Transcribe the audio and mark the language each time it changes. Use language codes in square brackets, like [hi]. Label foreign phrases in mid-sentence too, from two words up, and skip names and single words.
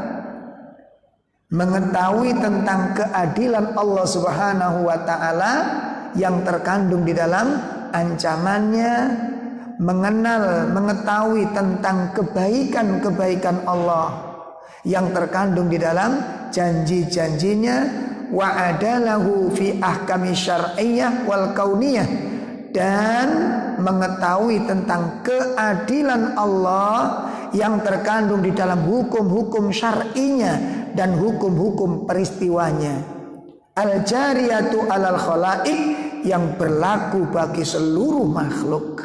[ms] Mengetahui tentang keadilan Allah [ar] سبحانه وتعالى [ms] yang terkandung di dalam ancamannya, mengetahui tentang kebaikan-kebaikan Allah yang terkandung di dalam janji-janjinya, [ar] وعدله في أحكام شرعية والكونية, [ms] dan mengetahui tentang keadilan Allah yang terkandung di dalam hukum-hukum syar'inya dan hukum-hukum peristiwanya, [ar] الجارية على الخلائق, [ms] yang berlaku bagi seluruh makhluk.